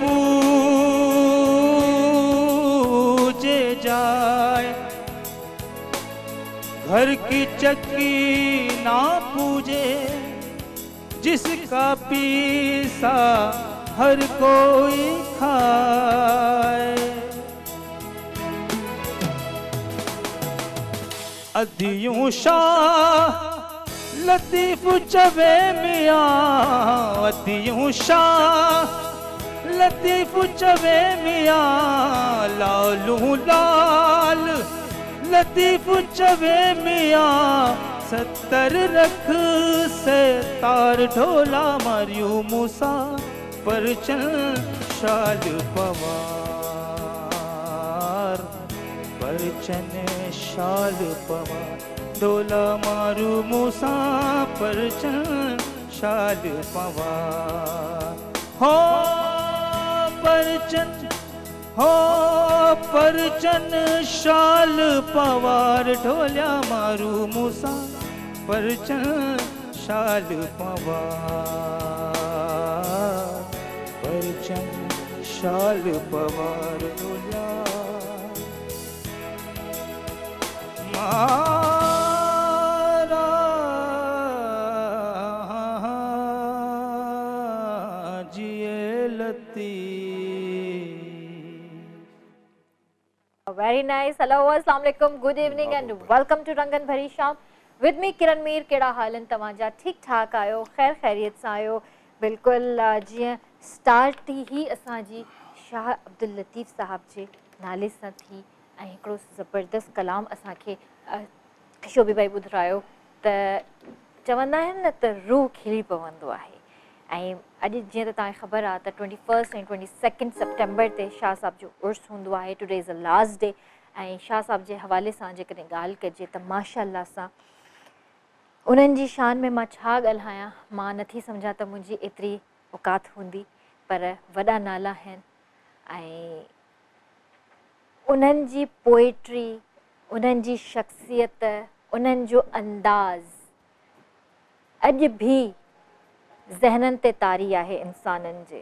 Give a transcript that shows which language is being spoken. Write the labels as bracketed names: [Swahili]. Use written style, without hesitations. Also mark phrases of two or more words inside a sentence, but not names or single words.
[Hindi] पूजे जाए घर की चक्की ना पूजे जिसका पीसा हर कोई खाए [Sindhi] अदियों शाह लतीफ चवे मियाँ अदियों शाह लतीफ चवे मियाँ लालू लाल लतीफ चवे मियाँ 70 रख से तार ढोला मारियो मूसा परचन शाल पवार परचन शाल पवार ढोला मारू मूसा परचन शाल पवार हो परचन शाल पवार ढोल्या मारू मूसा परचन शाल पवार परचन शाल पवार ढोल्या मारा जिए लती। [English] Very nice. Hello, [Arabic] السلام عليكم. [English] Good evening and welcome to रंगन भरी शाम. With me किरण मीर. [Sindhi] कहिड़ा हाल आहिनि तव्हांजा? ठीक ठाक आहियो? ख़ैर ख़ैरियत सां आहियो? बिल्कुलु जीअं स्टार्ट ही असांजी शाह अब्दुल लतीफ़ साहब जे नाले सां थी ऐं हिकिड़ो ज़बरदस्त कलाम असांखे शोभी भाई ॿुधायो त चवंदा आहिनि न त रूह खिली पवंदो आहे. ऐं अॼु जीअं त तव्हांखे ख़बर आहे त 21 ऐं 22 सेप्टेम्बर ते शाह साहब जो उर्स हूंदो आहे. [English] Today is a last day. [Sindhi] ऐं शाह साहब जे हवाले सां जेकॾहिं ॻाल्हि कजे त माशाअल्लाह सां उन्हनि जी शान में मां छा ॻाल्हायां. मां नथी सम्झां त मुंहिंजी एतिरी औकात हूंदी, पर वॾा नाला आहिनि ऐं उन्हनि जी पोएट्री, उन्हनि जी शख़्सियत, उन्हनि जो अंदाज़ अॼु बि ज़हननि ते तारी आहे इंसाननि जे.